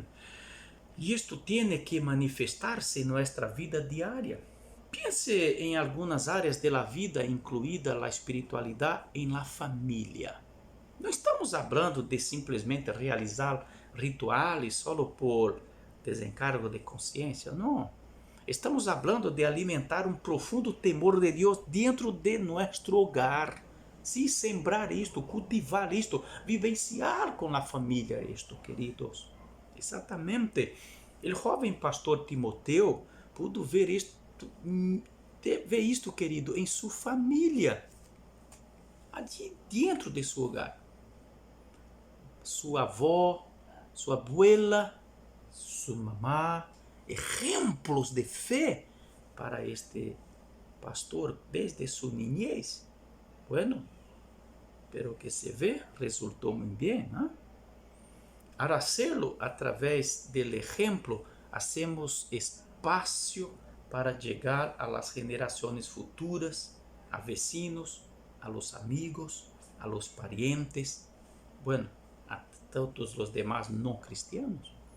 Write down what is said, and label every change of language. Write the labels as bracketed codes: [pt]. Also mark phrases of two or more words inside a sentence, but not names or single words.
[es] Y esto tiene que manifestarse en nuestra vida diaria. Piense en algunas áreas de la vida, incluida la espiritualidad en la familia. No estamos hablando de simplesmente realizar rituales solo por [pt] desencargo de consciência, não. [es] Estamos hablando de alimentar [pt] um profundo temor de Deus dentro de nosso hogar. Sí, sembrar isto, cultivar isto, vivenciar com a família isto, queridos. Exatamente. O jovem pastor Timoteu pudo ver isto, querido, em sua família, ali dentro de seu hogar. Sua avó, [es] sua abuela, sua mamá, ejemplos de fé para este pastor desde su niñez. Bueno, pero que se ve, resultó muy bien, ¿no? Al hacerlo a través del ejemplo, hacemos espacio para llegar a las generaciones futuras, a vecinos, a los amigos, a los parientes, bueno, a todos los demás no cristianos.